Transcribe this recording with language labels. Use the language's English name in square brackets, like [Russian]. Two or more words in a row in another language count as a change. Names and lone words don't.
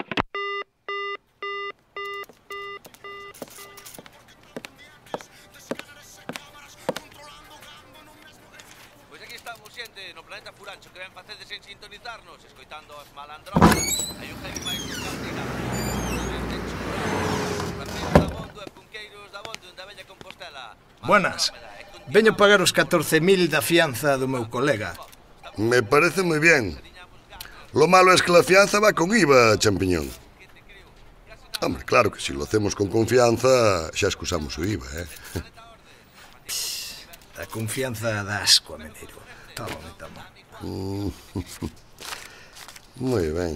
[Galician] Pois aquí estamos, xente, no planeta Furancho, que ven facedes en sintonizarnos, escoitando as malandronas. Hai un heavy máis música. Raperos da Bondo e punqueiros da Bondo, da Bella Compostela. [Spanish] Buenas. [Galician] Veño pagar os 14.000 da fianza do meu colega. [Spanish] Me parece muy bien. Lo malo es que la fianza va con IVA, champiñón. Hombre, claro que si lo hacemos con confianza, [Galician] xa excusamos o IVA, A confianza da asco, Meneiro. Toma. [Spanish] Muy bien.